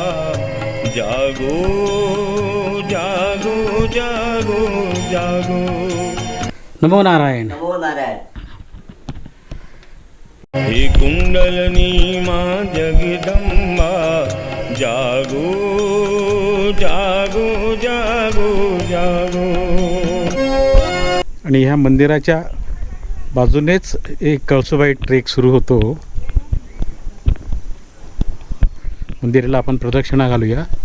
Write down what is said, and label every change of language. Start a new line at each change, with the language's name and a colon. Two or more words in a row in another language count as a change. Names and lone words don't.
Hindi: जागो जागो जागो जागो. नमो नारायण. हे कुंडलनी मां जगदंबा. जागो जागो जागो जागो.
Marathi: आणि ह्या मंदिराच्या बाजूनेच एक कळसुबाई ट्रेक सुरू होतो. मंदिराला आपण प्रदक्षिणा घालूया.